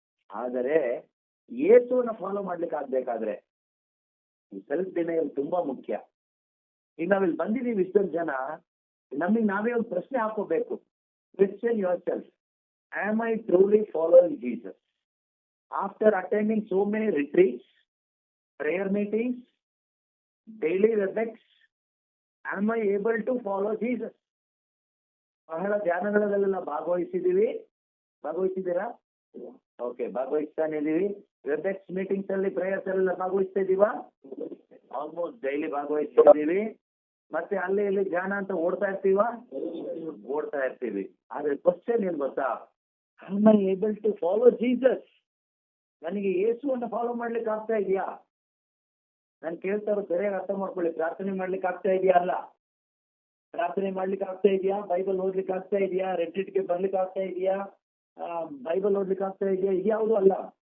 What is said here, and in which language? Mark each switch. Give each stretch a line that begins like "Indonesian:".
Kannada: ಆದರೆ ಯೇಸುವನ್ನ ಫಾಲೋ ಮಾಡ್ಲಿಕ್ಕೆ ಆಗ್ಬೇಕಾದ್ರೆ ಈ ಸೆಲ್ಫ್ ಡಿನೈಯಲ್ ತುಂಬಾ ಮುಖ್ಯ. ಈಗ ನಾವಿಲ್ಲಿ ಬಂದಿದ್ದೀವಿ ಇಷ್ಟೊಂದು ಜನ, ನಮಗೆ ನಾವೇ ಒಂದು ಪ್ರಶ್ನೆ ಹಾಕೋಬೇಕು.
English: Question yourself, am I truly following Jesus? After attending so many retreats, prayer meetings, daily WebEx, am I able to follow Jesus?
Kannada: ಬಹಳ ಧ್ಯಾನಗಳಲ್ಲೆಲ್ಲ ಭಾಗವಹಿಸಿದ್ದೀರಾ? ಓಕೆ, ಭಾಗವಹಿಸ್ತಾನೆ ಇದೀವಿ. WebEx ಮೀಟಿಂಗ್ಸ್ ಅಲ್ಲಿ, ಪ್ರೇಯರ್ಸ್ ಎಲ್ಲ ಭಾಗವಹಿಸ್ತಾ ಇದೀವಾ? ಆಲ್ಮೋಸ್ಟ್ ಡೈಲಿ ಭಾಗವಹಿಸ್ತಾ ಇದೀವಿ. ಮತ್ತೆ ಅಲ್ಲಿ ಇಲ್ಲಿ ಧ್ಯಾನ ಅಂತ ಓಡ್ತಾ ಇರ್ತೀವಿ. ಆದ್ರೆ ಕ್ವಶನ್ ಏನ್ ಗೊತ್ತಾ?
English: am I able to follow Jesus?
Kannada: ನನಗೆ ಯೇಸುವನ್ನ ಫಾಲೋ ಮಾಡ್ಲಿಕ್ಕೆ ಆಗ್ತಾ ಇದೆಯಾ? ನಾನು ಕೇಳ್ತಾ ಇರೋದು ಸರಿಯಾಗಿ ಅರ್ಥ ಮಾಡ್ಕೊಳ್ಳಿ. ಪ್ರಾರ್ಥನೆ ಮಾಡ್ಲಿಕ್ಕೆ ಆಗ್ತಾ ಇದೆಯಾ? ಅಲ್ಲ. ಪ್ರಾರ್ಥನೆ ಮಾಡ್ಲಿಕ್ಕೆ ಆಗ್ತಾ ಇದೆಯಾ? ಬೈಬಲ್ ಓದ್ಲಿಕ್ಕೆ ಆಗ್ತಾ ಇದೆಯಾ? ರೆಟ್ರೀಟ್ಗೆ ಬರ್ಲಿಕ್ಕೆ ಆಗ್ತಾ ಇದೆಯಾ? ಬೈಬಲ್ ಓದ್ಲಿಕ್ಕೆ ಆಗ್ತಾ ಇದೆಯಾ? ಇದ್ಯಾವುದು ಅಲ್ಲ.